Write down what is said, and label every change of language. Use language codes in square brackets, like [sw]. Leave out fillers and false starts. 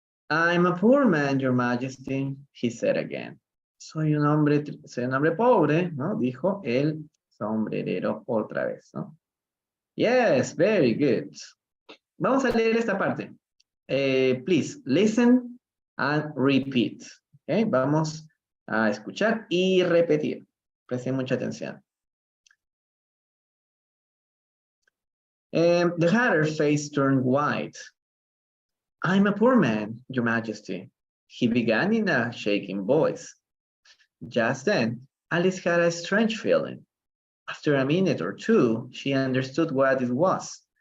[en] I'm a poor man, your majesty, he said again. [es] Soy un hombre pobre, ¿no? Dijo el sombrerero otra vez, ¿no? [en] Yes, very good. [es] Vamos a leer esta parte. [en] Please, listen and repeat. [es] Okay, vamos a escuchar y repetir. Presten mucha atención. [en] The hatter's face turned white. I'm a poor man, your majesty, he began in a shaking voice. Just then, Alice had a strange feeling. After a minute or two, she understood what it was.